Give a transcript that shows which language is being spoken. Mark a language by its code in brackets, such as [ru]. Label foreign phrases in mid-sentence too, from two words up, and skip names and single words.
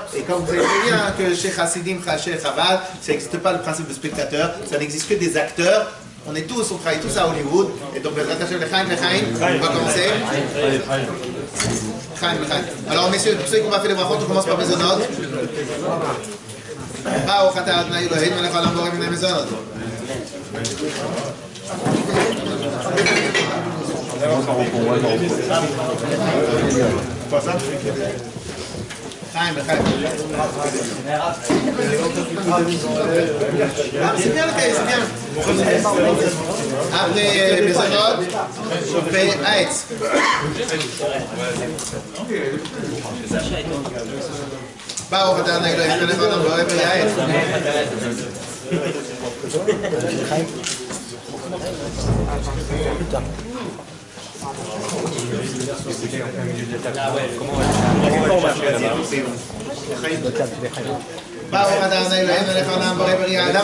[fr] Et comme vous savez très bien que chez Chassidim, chez Chabad, ça n'existe pas le principe de spectateur, ça n'existe que des acteurs. On travaille tous à Hollywood. Et donc, [he] בעזרת השם, [fr] on va commencer. Alors, messieurs, pour ceux qui ont pas fait les brachot, on commence par Mezonot. [he] ברוך אתה אדני אלהינו מלך העולם בורא מיני מזונות. [fr] C'est bien le cas, c'est bien. Après les autres, on fait Aetz. [he] ברוך אתה אדני אלהינו מלך העולם בורא מיני עץ. ברוך אתה אדני אלהינו מלך העולם בורא מיני עץ.